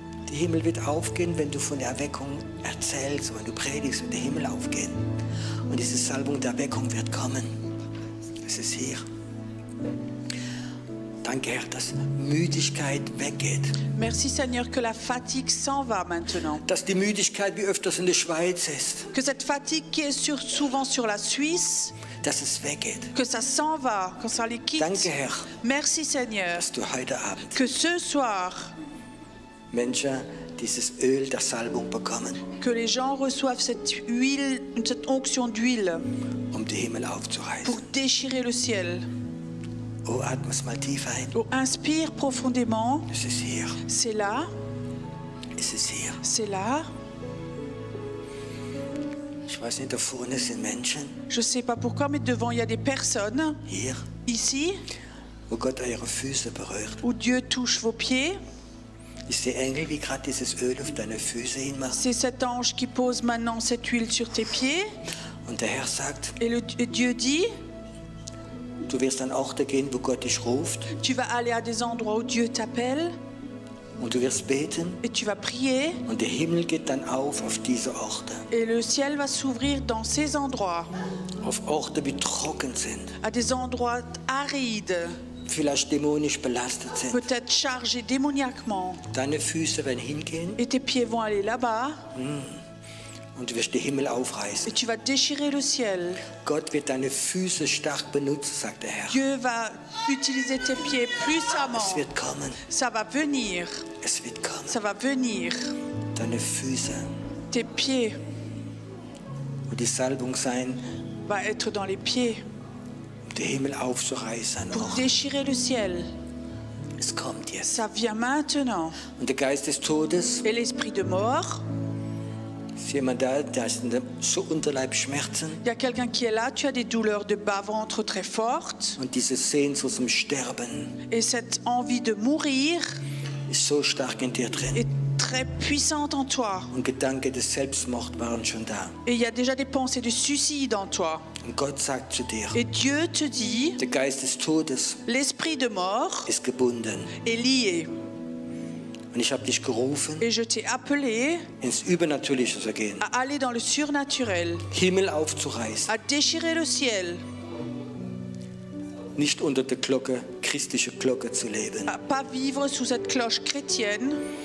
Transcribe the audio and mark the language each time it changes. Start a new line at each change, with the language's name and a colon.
German: Der Himmel wird aufgehen, wenn du von der Erweckung erzählst, wenn du predigst, wird der Himmel aufgehen. Und diese Salbung der Erweckung wird kommen. Es ist hier. Danke, Herr, dass Müdigkeit weggeht.
French: Merci Seigneur que la fatigue s'en va maintenant.
German: Dass die Müdigkeit wie öfters in der Schweiz ist,
French: Que cette fatigue qui est souvent sur la Suisse,
German: dass es weggeht.
French: que ça s'en va, que ça les quitte.
German: Danke, Herr,
French: Merci Seigneur
German: dass du heute Abend
French: que ce soir,
German: Menschen dieses Öl der Salbung bekommen,
French: que les gens reçoivent cette huile, cette onction d'huile
German: um den Himmel aufzureißen.
French: pour déchirer le ciel.
German: Oh, atme es mal tief ein.
French: Oh, inspire profondément.
German: Es ist hier.
French: C'est là,
German: Es ist hier.
French: c'est là.
German: Ich weiß nicht, da vorne sind Menschen,
French: Je ne sais pas pourquoi, mais devant, il y a des personnes
German: hier,
French: ici
German: wo Gott eure Füße berührt.
French: où Dieu touche vos pieds.
German: Ich sehe Engel, wie gerade dieses Öl auf deine Füße hinmachen.
French: C'est cet ange qui pose maintenant cette huile sur tes pieds.
German: Und der Herr sagt,
French: Et Dieu dit,
German: du wirst an Orte gehen, wo Gott dich ruft.
French: tu vas aller à des endroits où Dieu t'appelle
German: Und du wirst beten.
French: et tu vas prier.
German: Und der Himmel geht dann auf diese Orte.
French: Et le ciel va s'ouvrir dans ces endroits,
German: Auf Orte, die trocken sind.
French: à des endroits arides,
German: Vielleicht dämonisch belastet sind.
French: peut-être chargés démoniaquement.
German: Deine Füße werden hingehen
French: Et tes pieds vont aller là-bas
German: und du wirst den Himmel
French: et
German: aufreißen.
French: tu vas déchirer le ciel.
German: Gott wird deine Füße stark benutzen, sagt der Herr.
French: Dieu va utiliser tes pieds puissamment.
German: Es wird kommen.
French: Ça va venir,
German: Es wird kommen.
French: ça va venir.
German: Deine Füße.
French: Tes pieds
German: Und die Salbung sein,
French: va être dans les pieds
German: um den Himmel aufzureißen.
French: pour Oh, déchirer le ciel.
German: es kommt jetzt.
French: Ça vient maintenant.
German: Und der Geist des Todes,
French: Et l'esprit de mort,
German: ist jemand da, der ist so Unterleibsschmerzen
French: il y a quelqu'un qui est là, tu as des douleurs de bas-ventre très fortes.
German: und diese Sehnsucht zum Sterben
French: Et cette envie de mourir
German: ist so stark in dir drin.
French: est très puissante en toi.
German: Und Gedanken des Selbstmords waren schon da.
French: Et il y a déjà des pensées de suicide en toi.
German: Und Gott sagt zu dir,
French: Et Dieu te dit,
German: der Geist des Todes
French: l'esprit de mort
German: ist gebunden.
French: est lié.
German: Und ich habe dich gerufen,
French: Et je t'ai appelé
German: ins Übernatürliche zu gehen,
French: à aller dans le surnaturel,
German: Himmel aufzureißen,
French: à déchirer le ciel,
German: nicht unter der Glocke, christliche Glocke zu leben.
French: à pas vivre sous cette cloche chrétienne.